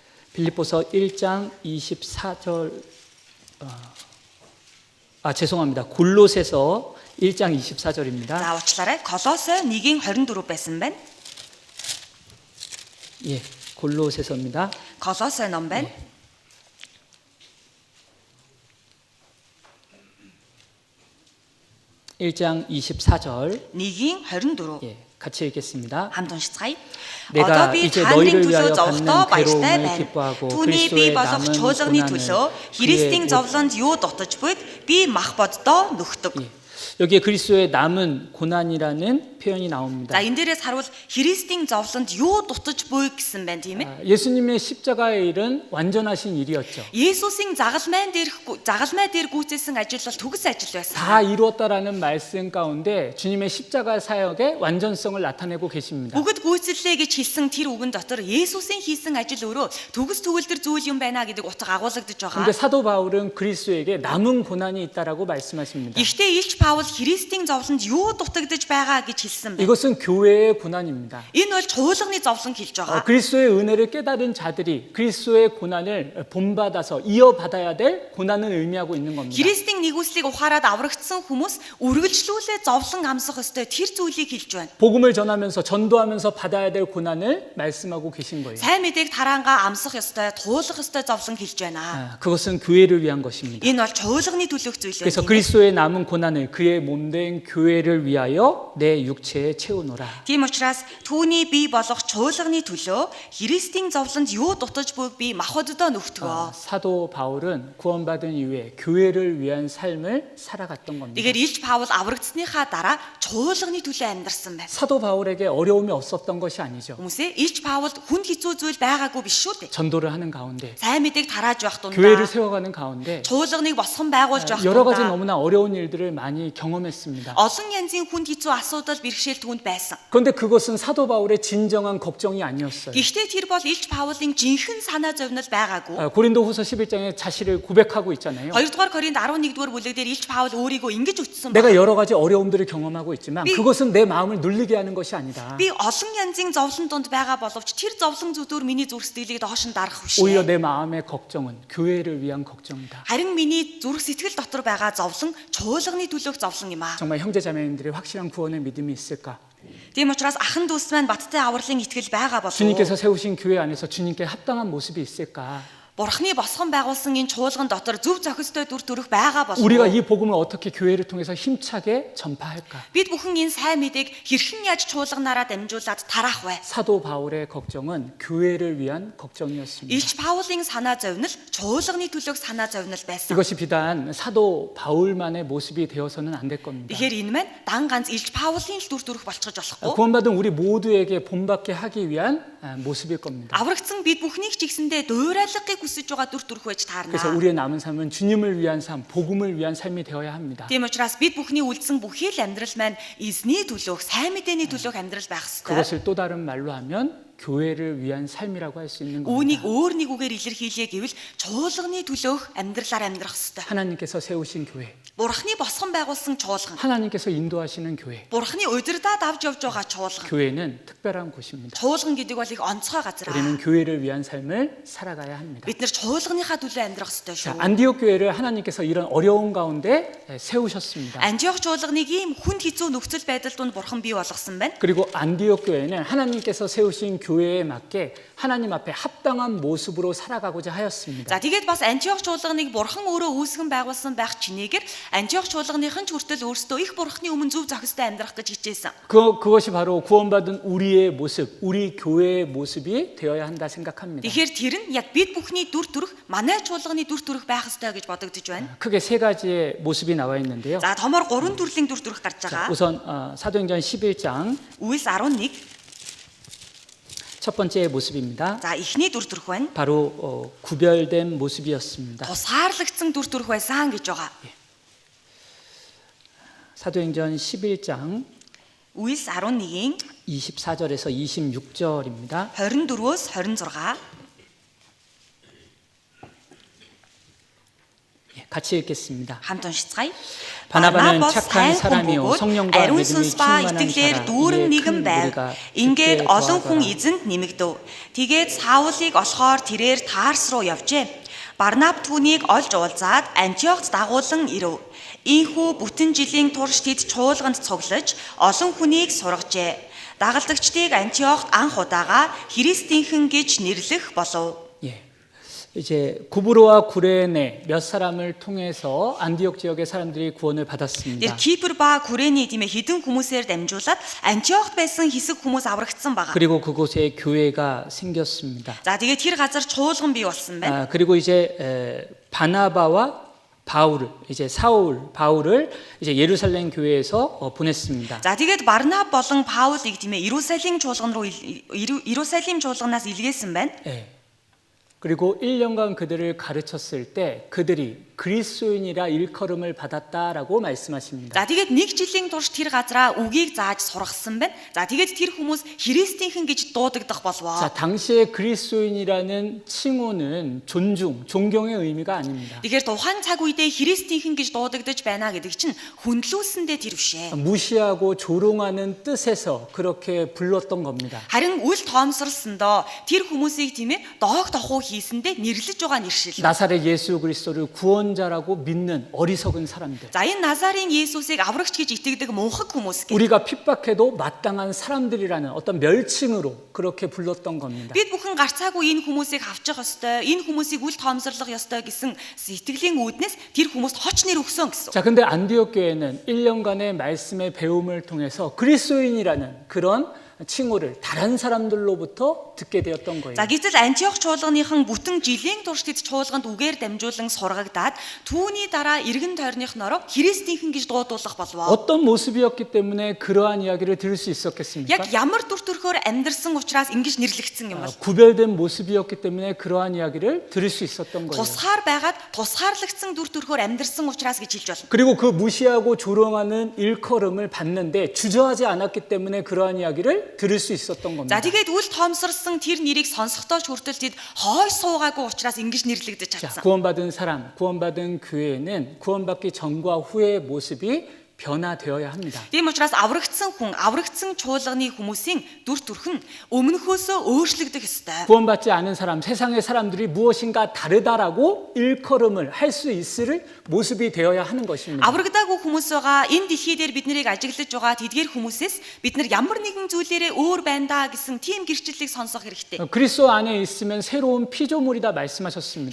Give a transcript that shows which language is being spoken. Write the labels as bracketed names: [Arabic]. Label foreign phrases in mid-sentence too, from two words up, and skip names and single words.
[Korean] 빌립보서 1장 24절 죄송합니다. 골로새서 1장 24절입니다. [Mongolian] За уучлаарай. Колосой 1:24 байсан байна. [Korean] 예, 골로새서입니다. [Mongolian] Колосой ном байна. [Korean] 1장 24절. 1:24. 예, 같이 읽겠습니다. [Mongolian] хамт уншицгаая. [Korean] 내가 [Mongolian] Одоо би [Korean] 이제 [Mongolian] та [Korean] 너희를 [Mongolian] нарын төлөө [Korean] 위하여 [Mongolian] зовлоо [Korean] 받는 [Mongolian] баяртай [Korean] 괴로움을 [Mongolian] байна. [Korean] 기뻐하고 [Mongolian] Түүний би [Korean] 그리스도의 [Mongolian] болох [Korean] 남은 [Mongolian] чуулганы [Korean] 고난을 [Mongolian] төлөө [Korean] 그의 [Mongolian] Христийн зовлонд юу дутаж буйг би мах боддоо нүхдэг. [Korean] 예, 여기에 그리스도의 남은 고난이라는 표현이 나옵니다. [Mongolian] За энэ дээрээс харуул Христийн зовлонд юу дутаж буйг гэсэн байна тийм ээ. [Korean] 예수님의 십자가의 일은 완전하신 일이었죠. [Mongolian] Есүсийн загалмай дээр гүйцээсэн ажил бол төгс ажил байсан. [Korean] 다 이루었다라는 말씀 가운데 주님의 십자가 사역의 완전성을 나타내고 계십니다. [Mongolian] Бүгд гүйцэллээ гэж хэлсэн тэр үгэн дотор Есүсийн хийсэн ажил өөрөө төгс төгөлдөр зүйл юм байна гэдэг утга агуулгадж байгаа. [Korean] 근데 사도 바울은 그리스도에게 남은 고난이 있다라고 말씀하십니다. [Mongolian] Гэхдээ Илч Паул Христийн зовлонд юу дутагдж байгаа гэж хэлсэн байна. [Korean] 이것은 교회의 고난입니다. [Mongolian] Энэ бол чуулганы зовлон хэлж байгаа. [Korean] 그리스도의 은혜를 깨달은 자들이 그리스도의 고난을 본받아서 이어받아야 될 고난을 의미하고 있는 겁니다. [Mongolian] Христийн нэгүслийг ухаарад аврагдсан хүмүүс үргэлжлүүлээ зовлон амсах ёстой тэр зүйлийг хэлж байна. [Korean] 복음을 전하면서 전도하면서 받아야 될 고난을 말씀하고 계신 거예요. [Mongolian] Сайн мэдээг тараангаа амсах ёстой, туулах ёстой зовлон хэлж байна. [Korean] 그것은 교회를 위한 것입니다. [Mongolian] Энэ бол чуулганы төлөөх зүйл [Korean] 그래서 [Mongolian] байна. [Korean] 그리스도의 남은 고난을 그의 몸된 교회를 위하여 내 육체에 채우노라. [Mongolian] Тийм учраас түүний бие болох чуулганы төлөө Христийн зовлонд юу дутаж буйг би махбоддоо нүхтгөө. [Korean] 사도 바울은 구원받은 이후에 교회를 위한 삶을 살아갔던 겁니다. [Mongolian] Тэгэхээр Илч Паул аврагдсныхаа дараа чуулганы төлөө амьдарсан байна. [Korean] 사도 바울에게 어려움이 없었던 것이 아니죠. [Mongolian] Хүмүүсээ Илч Паул хүнд хэцүү зүйл байгаагүй биш шүү дээ. [Korean] 전도를 하는 가운데 [Mongolian] Сайн мэдээг тарааж байх [Korean] 교회를 [Mongolian] дундаа [Korean] 세워가는 가운데 [Mongolian] чуулганыг босгон байгуулж байх [Korean] 여러 가지 [Mongolian] дундаа [Korean] 너무나 어려운 일들을 많이 경험했습니다. [Mongolian] олон янзын хүнд хэцүү асуудал бэрхшээл түүнд байсан. [Korean] 그런데 그것은 사도 바울의 진정한 걱정이 아니었어요. [Mongolian] Гэхдээ тэр бол Илч Паулын жинхэнэ санаа зовнил байгаагүй. [Korean] 고린도후서 11장에 자신을 고백하고 있잖아요. [Mongolian] 2-р Коринт 11-р бүлэг дээр Илч Паул өөрийгөө ингэж үтсэн [Korean] 내가 [Mongolian] байна. [Korean] 여러 가지 어려움들을 경험하고 있지만 그것은 내 마음을 눌리게 하는 것이 아니다. [Mongolian] Би олон янзын зовлон донд байгаа боловч тэр зовлон зүтөр миний зүрх сэтгэлийг доош нь дарах биш. [Korean] 오히려 내 마음의 걱정은 교회를 위한 걱정이다. [Mongolian] Харин миний зүрх сэтгэл дотор байгаа зовлон чуулганы төлөөх зовлон юм аа. [Korean] 정말 형제자매님들의 확실한 구원의 믿음이 있을까? [Mongolian] Тийм учраас ахан дүүс маань баттай авралын итгэл байгаа болов уу? [Korean] 주님께서 세우신 교회 안에서 주님께 합당한 모습이 있을까? [Mongolian] Бурхны босгон байгуулсан энэ чуулган дотор зөв зохистой дүр төрх байгаа болов [Korean] 우리가 [Mongolian] уу? [Korean] 이 복음을 어떻게 교회를 통해서 힘차게 전파할까? [Mongolian] Бид бүхэн энэ сайн мэдээг хэрхэн яаж чуулганаараа дамжуулаад тараах вэ? [Korean] 사도 바울의 걱정은 교회를 위한 걱정이었습니다. [Mongolian] Илч Паулын санаа зовнил чуулганы төлөөх санаа зовнил байсан. [Korean] 이것이 비단 사도 바울만의 모습이 되어서는 안 될 겁니다. [Mongolian] Тэгэхээр энэ маань дан ганц Илч Паулын л дүр төрх болчихж болохгүй. [Korean] 구원받은 우리 모두에게 본받게 하기 위한 모습일 겁니다. [Mongolian] Аврагдсан бид бүхнийг ч ихсэндээ дуурайлгыг хүсэж байгаа дүр төрх байж [Korean] 그래서 [Mongolian] таарна. [Korean] 우리의 남은 삶은 주님을 위한 삶, 복음을 위한 삶이 되어야 합니다. [Mongolian] Тийм учраас бид бүхний үлдсэн бүхий л амьдрал маань эзний төлөөх, сайн мэдээний төлөөх амьдрал байх ёстой. [Korean] 그것을 또 다른 말로 하면 교회를 위한 삶이라고 할 수 있는 겁니다. [Mongolian] Үүнийг өөр нэг үгээр илэрхийлье гэвэл чуулганы төлөөх амьдралаар амьдрах ёстой. [Korean] 하나님께서 세우신 교회, [Mongolian] Бурхны босгон байгуулсан чуулган. [Korean] 하나님께서 인도하시는 교회. [Mongolian] Бурхны удирдаад авч явж байгаа чуулган. [Korean] 교회는 특별한 곳입니다. [Mongolian] Чуулган гэдэг бол их онцгой газар. [Korean] 우리는 교회를 위한 삶을 살아가야 합니다. [Mongolian] Бид нар чуулганыхаа төлөө амьдрах ёстой [Korean] 자, [Mongolian] шүү. [Korean] 안디옥 교회를 하나님께서 이런 어려운 가운데 세우셨습니다. [Mongolian] Антиох чуулганыг ийм хүнд хэцүү нөхцөл байдал донд Бурхан бий болгосон байна. [Korean] 그리고 안디옥 교회는 하나님께서 세우신 교회에 맞게 하나님 앞에 합당한 모습으로 살아가고자 하였습니다. [Mongolian] За тэгээд бас Антиох чуулганыг Бурхан өөрөө үүсгэн байгуулсан байх чинээгээр Антиох чуулганыхын ч хүртэл өөрсдөө их Бурханы өмнө зөв зохистой амьдрах гэж хичээсэн. [Korean] 그것이 바로 구원받은 우리의 모습, 우리 교회의 모습이 되어야 한다 생각합니다. [Mongolian] Тэгэхээр тэр нь яг бид бүхний дүр төрх, манай чуулганы дүр төрх байх ёстой гэж бодогдож байна. [Korean] 크게 세 가지의 모습이 나와 있는데요. [Mongolian] За томоор 3 төрлийн дүр төрх гарч [Korean] 자, [Mongolian] байгаа. [Korean] 우선 사도행전 11장 [Mongolian] Үйлс 11. [Korean] 첫 번째 모습입니다. [Mongolian] За эхний дүр төрх байна. [Korean] 바로 구별된 모습이었습니다. [Mongolian] Тусаарлагдсан дүр төрх байсан гэж байгаа. [Korean] 사도행전 11장 [Mongolian] Үйлс 11-ийн [Korean] 24절에서 26절입니다. [Mongolian] 24-өөс 26. [Korean] 같이 읽겠습니다. [Mongolian] хамт уншицгаая. [Korean] 바나바는 착한 사람이요 [Mongolian] бөгөөд [Korean] 성령과 [Mongolian] ариун [Korean] 믿음이 [Mongolian] сүнс ба [Korean] 충만한 [Mongolian] итгэлээр [Korean] 자라. [Mongolian] дүүрэн [Korean] 이에 [Mongolian] нэгэн [Korean] 큰 [Mongolian] байв. [Korean] 무리가 [Mongolian] Ингээд [Korean] 쉽게 [Mongolian] олон хүн [Korean] 거하더라. [Mongolian] эзэнд нэмэгдэв. Тэгээд Саулыг олохоор тэрээр Тарс руу явжээ. Барнаб түүнийг олж уулзаад Антиохт дагуулan ирэв. Ийхүү бүтэн жилийн турш тэд чуулганд цуглаж олон хүнийг сургажээ. Дагалдагчдыг Антиохт анх удаага Христийнхэн гэж нэрлэх болов. [Korean] 예. 이제 구브로와 구레네 몇 사람을 통해서 안디옥 지역의 사람들이 구원을 [Mongolian] Тэр [Korean] 받았습니다. [Mongolian] Кипр ба Күрэний тийм ээ хэдэн хүмүүсээр дамжуулаад Антиохт байсан хэсэг хүмүүс аврагдсан байгаа. [Korean] 그리고 그곳에 교회가 생겼습니다. [Mongolian] За тэгээд тэр газар чуулган бий болсон байна. [Korean] 그리고 이제 바나바와 바울을 이제 바울을 이제 예루살렘 교회에서 보냈습니다. [Mongolian] За тэгээд Барнаб болон Паулыг тийм ээ Иерусалим чуулган руу Иерусалим чуулганаас илгээсэн байна. [Korean] 예. 그리고 1년간 그들을 가르쳤을 때 그들이 그리스도인이라 일컬음을 받았다라고 말씀하십니다. [Mongolian] За тэгээд нэг жилийн турш тэр газараа үгийг зааж сургасан байна. За тэгээд тэр хүмүүс Христийнхэн гэж дуудагдах болвоо. [Korean] 자, 당시에 그리스도인이라는 칭호는 존경의 의미가 아닙니다. [Mongolian] Тэгэхээр тухайн цаг үедээ Христийнхэн гэж дуудагдаж байна гэдэг чинь хүндлүүлсэндээ тэр бишээ. [Korean] 무시하고 조롱하는 뜻에서 그렇게 불렀던 겁니다. [Mongolian] Харин үл тоомсорлсондоо тэр хүмүүсийг тийм ээ доог тохуу хийсэндээ нэрлэж байгаа нэршил. [Korean] 나사렛 예수 그리스도를 구원자라고 믿는 어리석은 사람들. [Mongolian] За энэ Назарын Есүсийг аврагч гэж итгэдэг мунхаг хүмүүс гэ. [Korean] 우리가 핍박해도 마땅한 사람들이라는 어떤 멸칭으로 그렇게 불렀던 겁니다. [Mongolian] Бид бүхэн гарцаагүй энэ хүмүүсийг авчих ёстой, энэ хүмүүсийг үл тоомсорлох ёстой гэсэн сэтгэлийн үүднээс тэр хүмүүст хоч нэр өгсөн гэсэн. [Korean] 자, 근데 안디옥 교회는 1년간의 말씀의 배움을 통해서 그리스도인이라는 그런 칭호를 다른 사람들로부터 듣게 되었던 거예요. [Mongolian] За гэтэл Антиох чуулганыхан бүтэн жилийн турш тэд чуулганд үгээр дамжуулан сургагдаад түүний дараа иргэн тойрныхноороо Христийнхэн гэж дуудуулах болвоо. [Korean] 어떤 모습이었기 때문에 그러한 이야기를 들을 수 있었겠습니까? [Mongolian] Яг ямар дүр төрхөөр амьдарсан учраас ингэж нэрлэгдсэн юм бол [Korean] 구별된 모습이었기 때문에 그러한 이야기를 들을 수 있었던 거예요. [Mongolian] тусгаар байгаад тусгаарлагдсан дүр төрхөөр амьдарсан учраас гэж хэлж болно. [Korean] 그리고 그 무시하고 조롱하는 일컬음을 받는데 주저하지 않았기 때문에 그러한 이야기를 들을 수 있었던 겁니다. [Mongolian] За тэгээд үл тоомсорсон тэр нэрийг сонсохдоо ч хүртэл тэд хойш суугаагүй учраас ингэж нэрлэгдэж [Korean] 자, [Mongolian] чадсан. [Korean] 구원받은 사람, 구원받은 교회는 구원받기 전과 후의 모습이 변화되어야 합니다. [Mongolian] Тийм учраас аврагдсан хүн, аврагдсан чуулганы хүмүүсийн дүр төрх нь өмнөхөөсөө өөрчлөгдөх ёстой. [Korean] 구원받지 않은 사람, 세상의 사람들이 무엇인가 다르다라고 일컬음을 할 수 있을 모습이 되어야 하는 것입니다. [Mongolian] Аврагдаагүй хүмүүс байгаа энэ дэлхий дээр бид нарыг ажиглаж байгаа тэдгээр хүмүүсээс бид нар ямар нэгэн зүйлээрээ өөр байна да гэсэн тийм гэрчлэлийг сонсох хэрэгтэй. [Korean] 그리스도 안에 있으면 새로운 피조물이다 말씀하셨습니다.